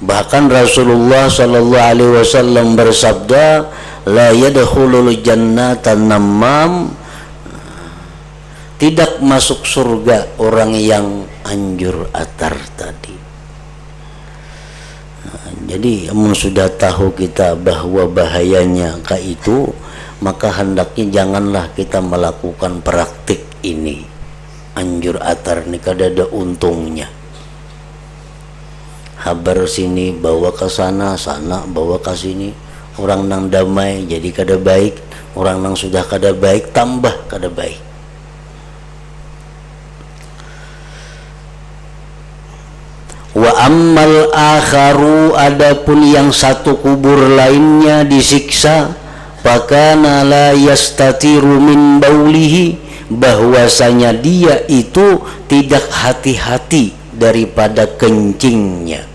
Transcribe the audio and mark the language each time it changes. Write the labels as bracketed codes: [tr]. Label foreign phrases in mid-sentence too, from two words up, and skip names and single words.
[id] Bahkan Rasulullah [ar] صلى الله عليه وسلم [id] bersabda, [ar] لا يدخل الجنة نمام, [id] tidak masuk surga orang yang anjur atar tadi. Jadi sudah tahu kita bahwa bahayanya kayak itu, maka hendaknya janganlah kita melakukan praktik ini. [bjn] Anjur atar ini kada ada untungnya. Habar sini bawa ke sana, sana bawa ke sini. Orang nang damai jadi kada baik, orang nang sudah kada baik tambah kada baik. [ar] وأما الآخر, [id] adapun yang satu kubur lainnya disiksa, [ar] فكان لا يستتر من بوله, [id] bahwasanya dia itu tidak hati-hati daripada kencingnya.